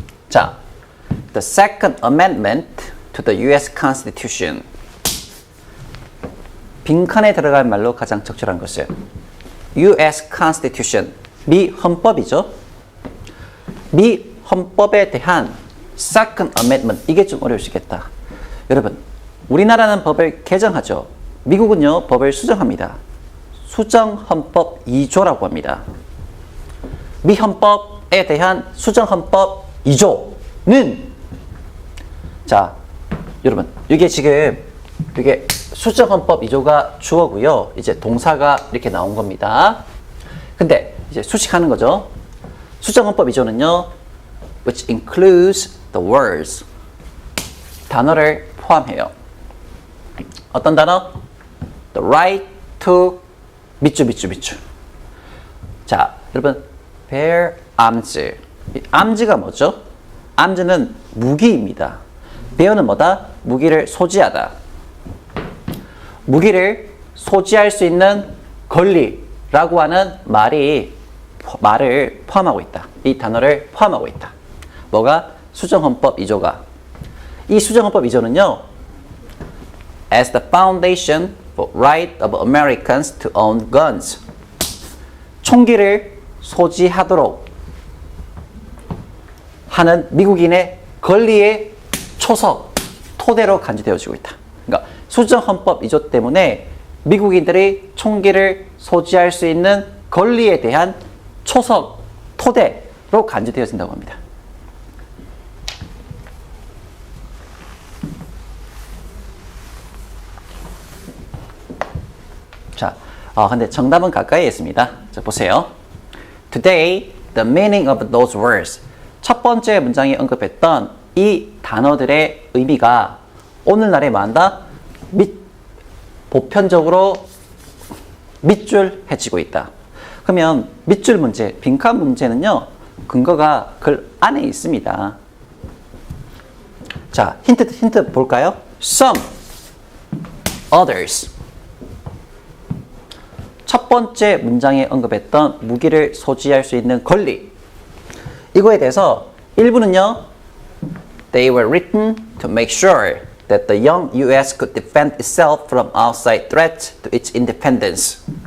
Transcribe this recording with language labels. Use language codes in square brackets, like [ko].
[en] 자, the Second Amendment to the U.S. Constitution. [ko] 빈칸에 들어갈 말로 가장 적절한 것은 U.S. Constitution. 미 헌법이죠. 미 헌법에 대한 Second Amendment. 이게 좀 어려우시겠다. 여러분, 우리나라는 법을 개정하죠. 미국은요, 법을 수정합니다. 수정 헌법 2조라고 합니다. 미 헌법에 대한 수정 헌법 2조는 자, 여러분, 이게 지금 이게 수정 헌법 2조가 주어고요. 이제 동사가 이렇게 나온 겁니다. 근데 이제 수식하는 거죠. 수정 헌법 2조는요, [en] which includes the words. [ko] 단어를 포함해요. 어떤 단어? [en] The right to 밑줄. [ko] 자, 여러분, bear arms. arms가 뭐죠? arms는 무기입니다. bear는 뭐다? 무기를 소지하다. 무기를 소지할 수 있는 권리라고 하는 말을 포함하고 있다. 이 단어를 포함하고 있다. 뭐가? 수정헌법 2조가. 이 수정헌법 2조는요. [en] As the foundation for right of Americans to own guns. [ko] 총기를 소지하도록 하는 미국인의 권리의 초석, 토대로 간주되어지고 있다. 그러니까 수정헌법 2조 때문에 미국인들이 총기를 소지할 수 있는 권리에 대한 초석, 토대로 간주되어진다고 합니다. 자, 근데 정답은 가까이에 있습니다. 자, 보세요. [en] Today, the meaning of those words. [ko] 첫 번째 문장에 언급했던 이 단어들의 의미가 오늘날에 뭐한다? 보편적으로 밑줄해지고 있다. 그러면 밑줄 문제, 빈칸 문제는요. 근거가 글 안에 있습니다. 자, 힌트 볼까요? Some, others. 첫 번째 문장에 언급했던 무기를 소지할 수 있는 권리. 이거에 대해서 일부는요. [en] They were written to make sure that the young U.S. could defend itself from outside threats to its independence.